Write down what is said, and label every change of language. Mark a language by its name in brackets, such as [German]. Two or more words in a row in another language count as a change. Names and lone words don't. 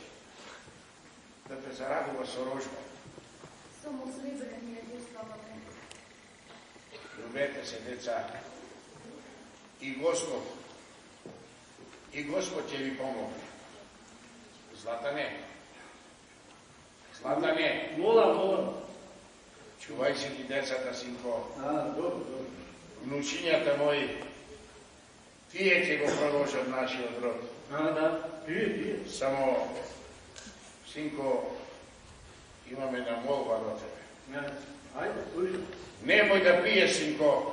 [Macedonian] Да те зарадува со рожба. Само слеза ми е слабата. Любете се, деца. И Господ ќе ви помогне. Златане, Zlatane, Molam. чувај си ти децата, синко. Dobro. Внучињата мои, тие ќе го продолжат нашиот род. Да, тие. Само, синко, имаме една молба до тебе. Ајде, слушай. Немој да пиеш, синко.